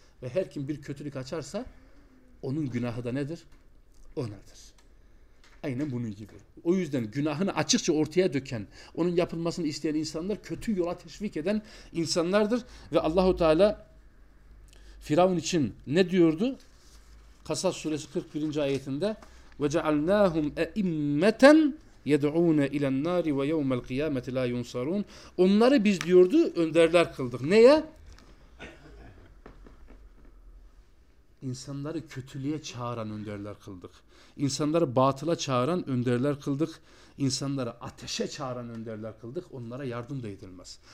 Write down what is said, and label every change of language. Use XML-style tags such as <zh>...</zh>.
<tr>Ve her kim bir kötülük açarsa, onun günahı da nedir? Onadır. Aynen bunun gibi. O yüzden günahını açıkça ortaya döken, onun yapılmasını isteyen insanlar kötü yola teşvik eden insanlardır. Ve Allahu Teala Firavun için ne diyordu? Kasas suresi 41.</tr> <ar>ayetinde وَجَعَلْنَاهُمْ اَئِمَّةً يَدْعُونَ اِلَى النَّارِ وَيَوْمَ الْقِيَامَةِ لَا يُنْصَرُونَ.</ar> <tr>Onları biz diyordu önderler kıldık. Neye? İnsanları kötülüğe çağıran önderler kıldık. İnsanları batıla çağıran önderler kıldık. İnsanları ateşe çağıran önderler kıldık. Onlara yardım da edilmez.</tr>